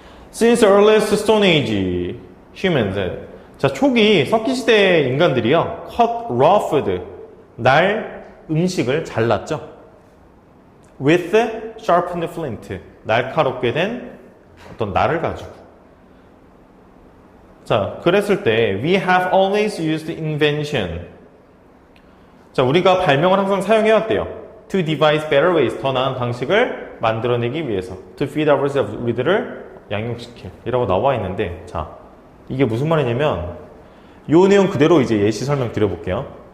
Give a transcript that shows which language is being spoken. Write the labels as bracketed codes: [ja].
[en] Since the earliest Stone Age, humans. [ko] 자, 초기 석기시대 인간들이요. [en] cut raw food. [ko] 날 음식을 잘랐죠. [en] With sharpened flint. [ko] 날카롭게 된 어떤 날을 가지고. 자, 그랬을 때 [en] we have always used invention. [ko] 자, 우리가 발명을 항상 사용해왔대요. [en] To devise better ways. [ko] 더 나은 방식을 만들어내기 위해서. [en] To feed ourselves. [ko] 우리들을 양육시킬. 이라고 나와 있는데, 자, 이게 무슨 말이냐면, 요 내용 그대로 이제 예시 설명 드려볼게요.